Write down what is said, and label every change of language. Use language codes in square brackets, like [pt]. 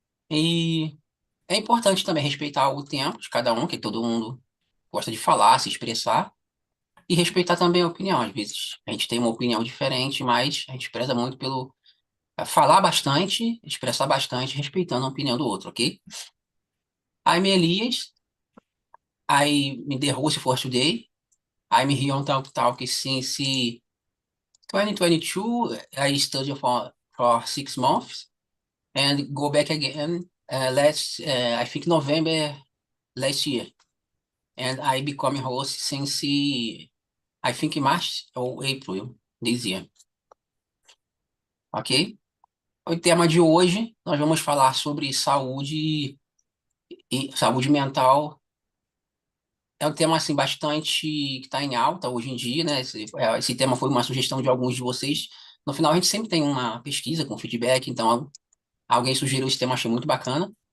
[pt] E é importante também respeitar o tempo de cada um, que todo mundo gosta de falar, se expressar, e respeitar também a opinião. Às vezes a gente tem uma opinião diferente, mas a gente preza muito pelo falar bastante, expressar bastante, respeitando a opinião do outro, ok? [en] I'm Elias, I'm in the host for today. I'm here on Talk Talk since 2022. I studied for 6 months and go back again I think November last year. And I become host since I think March or April this year. Ok? [pt] O tema de hoje, nós vamos falar sobre saúde e saúde mental. É um tema assim bastante que está em alta hoje em dia, né? Esse tema foi uma sugestão de alguns de vocês. No final, a gente sempre tem uma pesquisa com feedback, então alguém sugeriu esse tema, achei muito bacana.